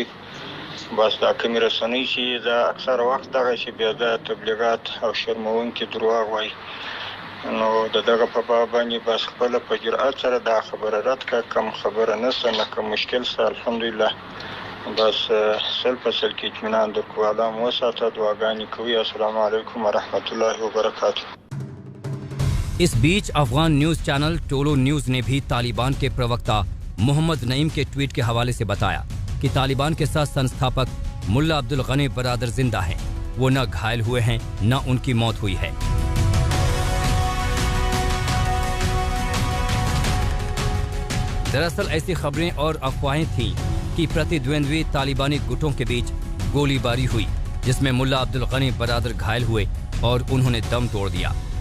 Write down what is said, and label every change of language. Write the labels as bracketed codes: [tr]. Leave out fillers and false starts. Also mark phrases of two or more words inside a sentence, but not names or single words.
[ps] بس دا کومې رسنۍ چې دا اکثره وخت دغه چې بیا دا تبلیغات او شرموونکي دروغ وایي، نو دغه په باب باندې بس خپله په جرأت سره دا خبره رد کړه. کوم خبره نشته، نه کوم مشکل شته. الحمدلله بس سل په سل کې اطمینان درکو. الله مو وساته، دعاګانې کوي. [ar] السلام علیکم ورحمۃ اللہ وبرکاتہ. [hi] इस बीच अफगान न्यूज चैनल टोलो न्यूज ने भी तालिबान के प्रवक्ता मोहम्मद नईम के ट्वीट के हवाले से बताया कि तालिबान के साथ संस्थापक मुल्ला अब्दुल गनी बिरादर जिंदा हैं, वो न घायल हुए हैं न उनकी मौत हुई है। दरअसल ऐसी खबरें और अफवाहें थीं कि प्रतिद्वंद्वी तालिबानी गुटों के बीच गोलीबारी हुई, जिसमें मुल्ला अब्दुल गनी बिरादर घायल हुए और उन्होंने दम तोड़ दिया।